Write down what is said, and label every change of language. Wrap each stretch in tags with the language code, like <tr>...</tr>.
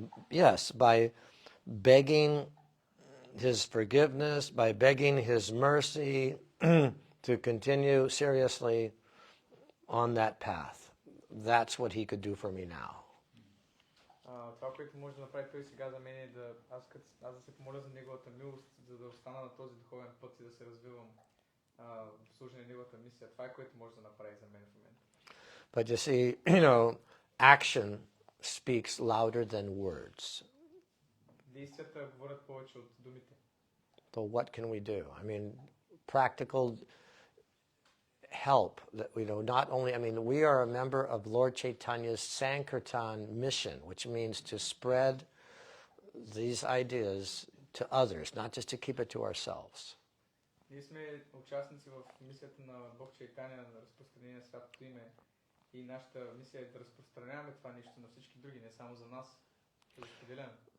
<en>Yes, by begging his forgiveness, by begging his mercy to continue seriously on that path. That's what he could do for me now.</en> <bg>Това, което може да направи той сега за мен е да аз да се помоля за неговата милост, за да остана на този духовен път и да се развивам в служение на неговата мисия. Това е което може да направи за мен в момента.</bg> <en>But you see, action speaks louder than words.</en> <bg>Действията говорят повече от думите.</bg> <en>So what can we do? I mean, practical help that not only, we are a member of Lord Chaitanya's Sankirtan mission, which means to spread these ideas to others, not just to keep it to ourselves.</en> <bg>Ние сме участници в мисията на Бог Чайтания на разпространение на святото име и нашата мисия е да разпространяваме това нещо на всички други, не само за нас, да го споделяме.</bg>